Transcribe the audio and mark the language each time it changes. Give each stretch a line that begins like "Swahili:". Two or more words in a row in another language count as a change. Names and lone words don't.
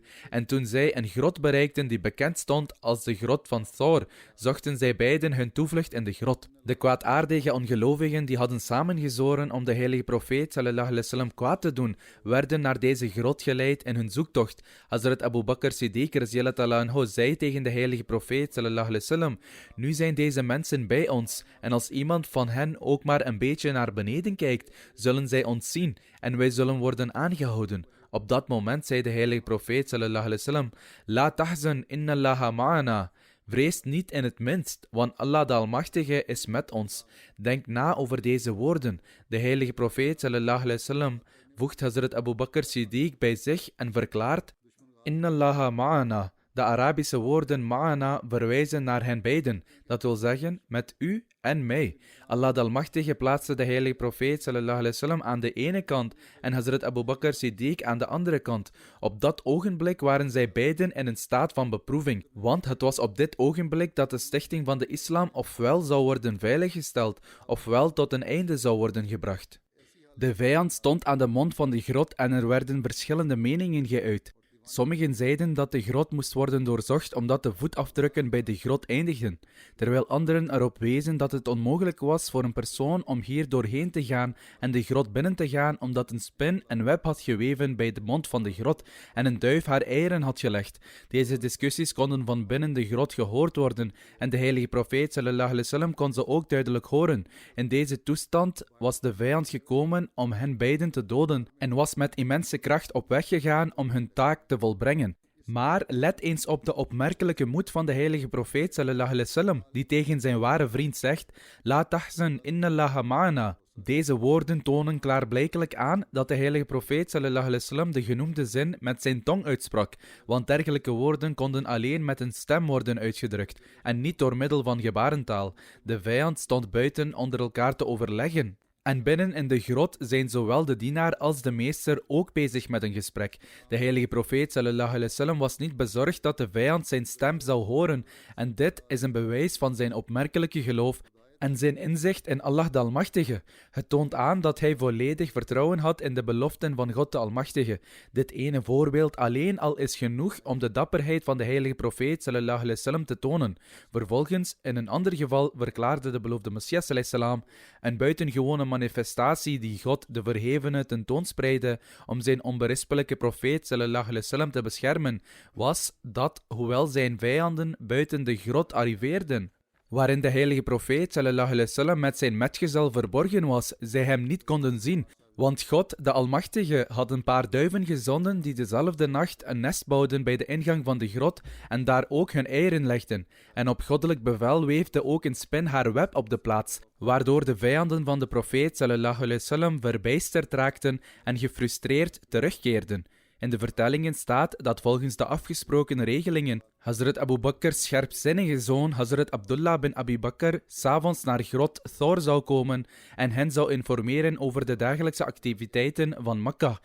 Dutch: En toen zij een grot bereikten die bekend stond als de grot van Thor, zochten zij beiden hun toevlucht in de grot. De kwaadaardige ongelovigen die hadden samengezworen om de heilige profeet
Arabic: صلى الله عليه وسلم
Dutch: kwaad te doen, werden naar deze grot geleid in hun zoektocht. Hazrat Abu Bakr Siddiq
Arabic: رضي الله عنه
Dutch: zei tegen de heilige profeet
Arabic: صلى الله عليه وسلم:
Dutch: nu zijn deze mensen bij ons en als iemand van hen ook maar een beetje naar beneden kijkt, zullen zij ons zien en wij zullen worden aangehouden. Op dat moment zei de heilige profeet
Arabic: صلى الله عليه وسلم: لا تحزن إن الله معنا.
Dutch: Vrees niet in het minst, want Allah de Almachtige is met ons. Denk na over deze woorden. De heilige profeet
Arabic: صلى الله عليه وسلم
Dutch: voegt Hazrat Abu Bakr Siddiq bij zich en verklaart:
Arabic: إن الله معنا.
Dutch: De Arabische woorden ma'ana verwijzen naar hen beiden, dat wil zeggen met u en mij. Allah de Almachtige plaatste de heilige profeet
Arabic: صلى الله عليه وسلم
Dutch: aan de ene kant en Hazrat Abu Bakr Siddiq aan de andere kant. Op dat ogenblik waren zij beiden in een staat van beproeving, want het was op dit ogenblik dat de stichting van de islam ofwel zou worden veiliggesteld, ofwel tot een einde zou worden gebracht. De vijand stond aan de mond van de grot en er werden verschillende meningen geuit. Sommigen zeiden dat de grot moest worden doorzocht omdat de voetafdrukken bij de grot eindigden, terwijl anderen erop wezen dat het onmogelijk was voor een persoon om hier doorheen te gaan en de grot binnen te gaan omdat een spin een web had geweven bij de mond van de grot en een duif haar eieren had gelegd. Deze discussies konden van binnen de grot gehoord worden en de heilige profeet
Arabic: صلى الله عليه وسلم
Dutch: kon ze ook duidelijk horen. In deze toestand was de vijand gekomen om hen beiden te doden en was met immense kracht op weg gegaan om hun taak te volbrengen. Maar let eens op de opmerkelijke moed van de heilige profeet
Arabic: صلى الله عليه وسلم,
Dutch: die tegen zijn ware vriend zegt:
Arabic: لا تحزن إن الله معنا.
Dutch: Deze woorden tonen klaarblijkelijk aan dat de heilige profeet
Arabic: صلى الله عليه وسلم
Dutch: de genoemde zin met zijn tong uitsprak, want dergelijke woorden konden alleen met een stem worden uitgedrukt en niet door middel van gebarentaal. De vijand stond buiten onder elkaar te overleggen. En binnen in de grot zijn zowel de dienaar als de meester ook bezig met een gesprek. De heilige profeet
Arabic: صلى الله عليه وسلم
Dutch: was niet bezorgd dat de vijand zijn stem zou horen en dit is een bewijs van zijn opmerkelijke geloof en zijn inzicht in Allah de Almachtige. Het toont aan dat hij volledig vertrouwen had in de beloften van God de Almachtige. Dit ene voorbeeld alleen al is genoeg om de dapperheid van de heilige profeet
Arabic: صلى الله عليه وسلم
Dutch: te tonen. Vervolgens, in een ander geval, verklaarde de beloofde Messias
Arabic: عليه السلام
Dutch: een buitengewone manifestatie die God de verhevene tentoonspreidde om zijn onberispelijke profeet
Arabic: صلى الله عليه وسلم
Dutch: te beschermen, was dat, hoewel zijn vijanden buiten de grot arriveerden, waarin de heilige profeet
Arabic: صلى الله عليه وسلم
Dutch: met zijn metgezel verborgen was, zij hem niet konden zien. Want God, de Almachtige, had een paar duiven gezonden die dezelfde nacht een nest bouwden bij de ingang van de grot en daar ook hun eieren legden. En op goddelijk bevel weefde ook een spin haar web op de plaats, waardoor de vijanden van de profeet
Arabic: صلى الله عليه وسلم
Dutch: verbijsterd raakten en gefrustreerd terugkeerden. In de vertellingen staat dat volgens de afgesproken regelingen Hazrat Abu Bakr's scherpzinnige zoon Hazrat Abdullah bin Abi Bakr s'avonds naar grot Thor zou komen en hen zou informeren over de dagelijkse activiteiten van Mekka.